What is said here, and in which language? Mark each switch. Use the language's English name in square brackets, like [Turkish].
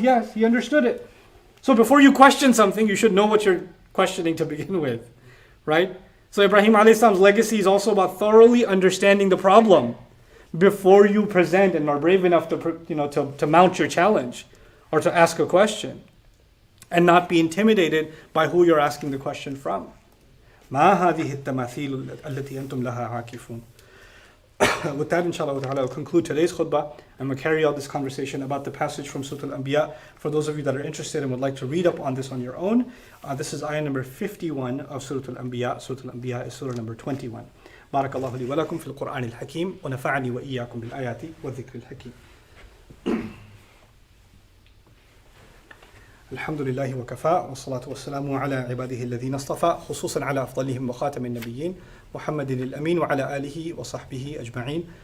[English] Yes, he understood it. So before you question something, you should know what you're questioning to begin with, right? So Ibrahim alayhi salam's legacy is also about thoroughly understanding the problem before you present and are brave enough to mount your challenge or to ask a question, and not be intimidated by who you're asking the question from. [Arabic] ما هذه التماثيل التي أنتم لها عاكفون. [English] With that, inshallah ta'ala, I'll conclude today's khutbah and we'll carry out this conversation about the passage from Surah Al-Anbiya. For those of you that are interested and would like to read up on this on your own, this is ayah number 51 of Surah Al-Anbiya. Surah Al-Anbiya is surah number 21. [Arabic] بارك الله لي ولكم في القرآن الحكيم ونفعني وإياكم بالآيات والذكر الحكيم. الحمد لله وكفى والصلاة والسلام على عباده الذين اصطفى خصوصا على أفضلهم وخاتم النبيين محمد الأمين وعلى آله وصحبه أجمعين.